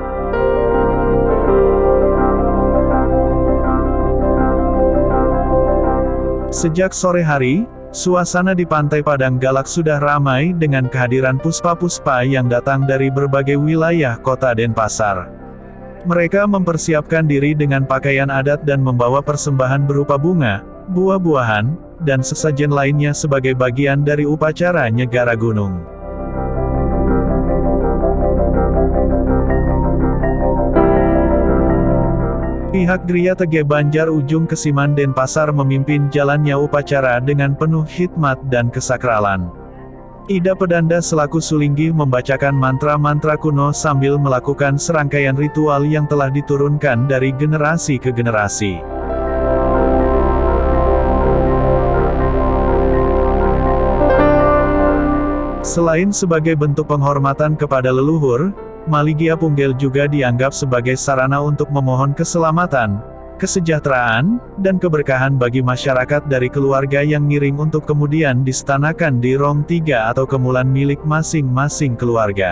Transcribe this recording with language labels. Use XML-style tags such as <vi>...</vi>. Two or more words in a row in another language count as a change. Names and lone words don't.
<id>Sejak sore hari, suasana di Pantai Padang Galak sudah ramai dengan kehadiran puspa-puspa yang datang dari berbagai wilayah kota Denpasar. Mereka mempersiapkan diri dengan pakaian adat dan membawa persembahan berupa bunga, buah-buahan, dan sesajen lainnya sebagai bagian dari upacara Nyegara Gunung. Pihak Gria Tege Banjar Ujung Kesiman Denpasar memimpin jalannya upacara dengan penuh hikmat dan kesakralan. Ida Pedanda selaku Sulinggi membacakan mantra-mantra kuno sambil melakukan serangkaian ritual yang telah diturunkan dari generasi ke generasi. Selain sebagai bentuk penghormatan kepada leluhur, Maligiapunggel juga dianggap sebagai sarana untuk memohon keselamatan, kesejahteraan, dan keberkahan bagi masyarakat dari keluarga yang ngiring untuk kemudian distanakan di Rong 3 atau kemulan milik masing-masing keluarga.</id>